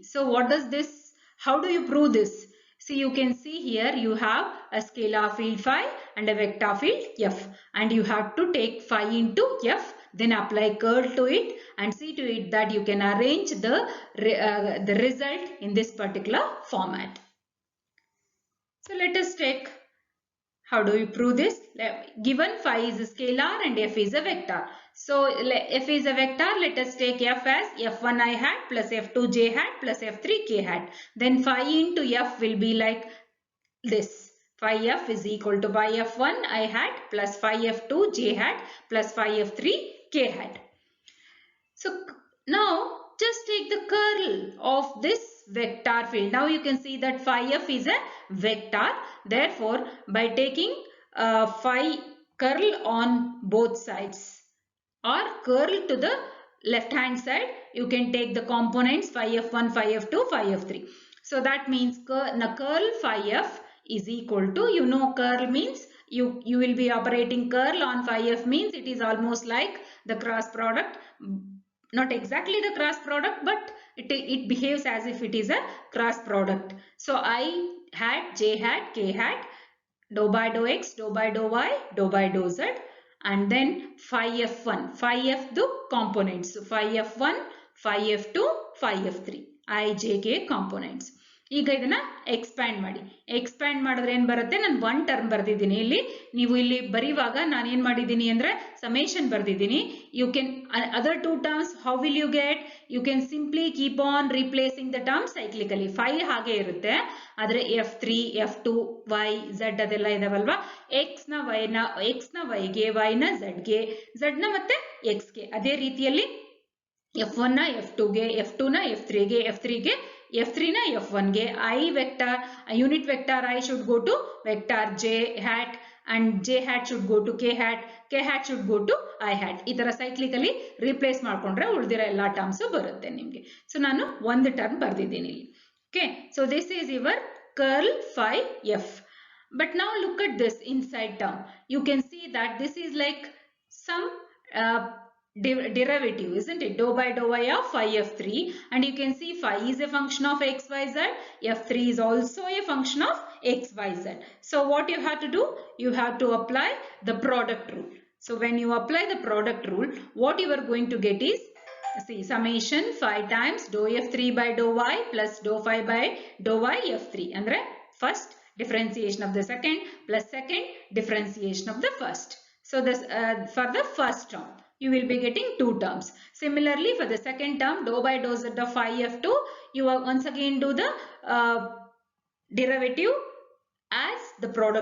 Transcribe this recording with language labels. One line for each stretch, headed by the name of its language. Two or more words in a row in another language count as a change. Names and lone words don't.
English: So what does this, how do you prove this? See, you can see here you have a scalar field phi and a vector field f, and you have to take phi into f, then apply curl to it and see to it that you can arrange the result in this particular format. So let us take, how do we prove this? Given phi is a scalar and f is a vector. So f is a vector, let us take f as f1 I hat plus f2 j hat plus f3 k hat. Then phi into f will be like this. Phi f is equal to phi f1 I hat plus phi f2 j hat plus phi f3 k hat. So now just take the curl of this vector field. Now you can see that phi f is a vector. Therefore, by taking phi curl on both sides or curl to the left hand side, you can take the components phi f1, phi f2, phi f3. So that means curl phi f is equal to, you know, curl means you will be operating curl on phi f means it is almost like the cross product. Not exactly the cross product, but it behaves as if it is a cross product. So I hat, j hat, k hat, dou by dou x, dou by dou y, dou by dou z, and then phi f1, phi f the components. So phi f1, phi f2, phi f3, I, j, k components.
Kannada: ಈಗ ಇದನ್ನ ಎಕ್ಸ್ಪ್ಯಾಂಡ್ ಮಾಡಿ. ಎಕ್ಸ್ಪ್ಯಾಂಡ್ ಮಾಡಿದ್ರೆ ಏನ್ ಬರುತ್ತೆ, ನಾನು
English: one term
Kannada: ಬರ್ದಿದ್ದೀನಿ. ಇಲ್ಲಿ ನೀವು ಇಲ್ಲಿ ಬರೆಯುವಾಗ ನಾನು ಏನ್ ಮಾಡಿದ್ದೀನಿ ಅಂದ್ರೆ ಸಮೇಷನ್ ಬರ್ದಿದ್ದೀನಿ.
English: you can other two terms how will you get, you can simply keep on replacing the term cyclically.
Kannada: ಫೈ ಹಾಗೆ ಇರುತ್ತೆ, ಆದ್ರೆ f3, f2, y, z ಅದೆಲ್ಲ ಇದಾವಲ್ವಾ, x ನ y ಗೆ, y ನ z ಗೆ, z ನ ಮತ್ತೆ x ಗೆ, ಅದೇ ರೀತಿಯಲ್ಲಿ f1 ನ f2 ಗೆ, f2 ನ f3 ಗೆ, f3 ಗೆ f3 ನ f1 ಗೆ,
English: I vector, unit vector I should go to vector j hat and j hat should go to k hat, k hat should go to I hat.
Kannada: ಈ ತರ
English: cyclically replace
Kannada: ಮಾಡ್ಕೊಂಡ್ರೆ ಉಳಿದಿರೋ ಎಲ್ಲಾ ಟರ್ಮ್ಸ್ ಬರುತ್ತೆ ನಿಮ್ಗೆ. ಸೊ ನಾನು ಒಂದು ಟರ್ಮ್ ಬರ್ದಿದ್ದೀನಿ ಇಲ್ಲಿ.
English: okay, so this is your curl phi f. But now look at this inside term. You can see that this is like some derivative, isn't it? Dou by dou y of phi f3, and you can see phi is a function of x, y, z. f3 is also a function of x, y, z. So what you have to do? You have to apply the product rule. So when you apply the product rule, what you are going to get is, see, summation phi times dou f3 by dou y plus dou phi by dou y f3. Andre first differentiation of the second plus second differentiation of the first. So this for the first term you will be getting two terms. Similarly, for the second term, dou by dou z of phi f2, you are once again do the derivative as the product rule.